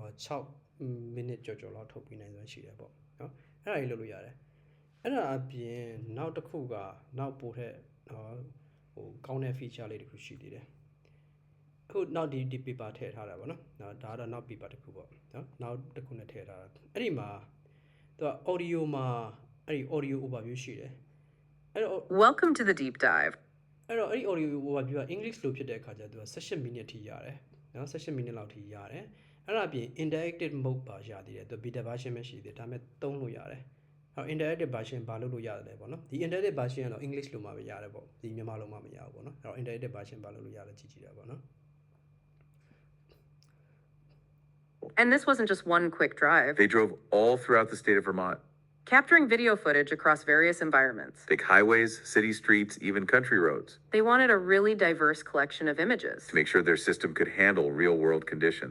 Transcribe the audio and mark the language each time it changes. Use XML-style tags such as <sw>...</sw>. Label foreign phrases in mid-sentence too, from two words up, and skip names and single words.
<my>6 minute ကျော်လောက်ထုတ်ပေးနိုင်စွမ်းရှိတယ်ပေါ့နော်အဲ့ဒါကြီးလုပ်လို့ရတယ်အဲ့ဒါအပြင်နောက်တစ်ခုကနောက်ပို့တဲ့ဟိုကောင်းတဲ့ feature လေးတစ်ခုရှိသေးတယ်အခုနောက်ဒီ paper ထည့်ထားတာပေါ့နော်ဒါကတော့နောက် paper တစ်ခုပေါ့နော်နောက်တစ်ခုနဲ့ထည့်ထားတာအဲ့ဒီမှာသူက audio မှာအဲ့ဒီ</my> <en>audio overview</en> <my>ရှိတယ်အဲ့တော့</my> <en>Welcome to the deep dive</en> <my>အဲ့တော့အဲ့ဒီ</my> <en>audio overview</en> <my>က English လိုဖြစ်တဲ့အခါကျတော့သူက18 minute ထိရတယ်နော်18 minute လောက်ထိရတယ်အဲ့ဒါအပြင်</my> <en>interactive mode</en> <my>ပါရသေးတယ်သူ</my> <en>beta version</en> <my>ပဲရှိသေးတယ်ဒါပေမဲ့သုံးလို့ရတယ်အဲ့</my> <en>interactive version</en> <my>ဘာလို့လို့ရတယ်လဲပေါ့နော်ဒီ</my> <en>interactive version</en> <my>ကတော့ English လိုမှပဲရတယ်ပေါ့ဒီမြန်မာလိုမှမရဘူးပေါ့နော်အဲ့တော့</my> <en>interactive version</en> <my>ဘာလို့လို့ရလဲကြည့်ကြည့်တာပေါ့နော်</my> <en>And this wasn't just one quick drive. They drove all throughout the state of Vermont, capturing video footage across various environments. big highways, city streets, even country roads, They wanted a really diverse collection of images to make sure their system could handle real-world conditions.</en>